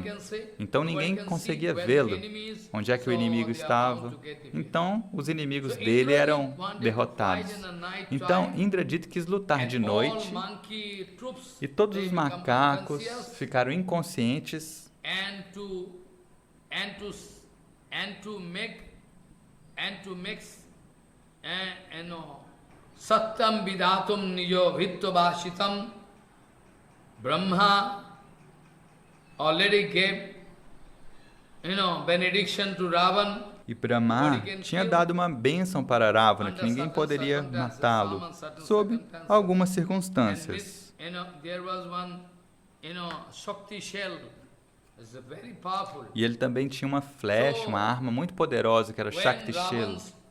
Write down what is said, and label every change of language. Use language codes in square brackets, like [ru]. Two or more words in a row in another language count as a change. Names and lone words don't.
[pt] Então ninguém conseguia vê-lo, onde é que o inimigo estava. Então os inimigos dele eram derrotados. Então Indradita quis lutar de noite e todos os macacos ficaram inconscientes [sa] सत्यं विधातुं निज भृत्य भाषितं. [en] Brahma already gave, benediction to Ravan. [pt] E Brahma tinha dado uma bênção para Ravana, que ninguém poderia matá-lo, sob algumas circunstâncias. E ele também tinha uma flecha, uma arma muito poderosa, que era o Shakti Shell.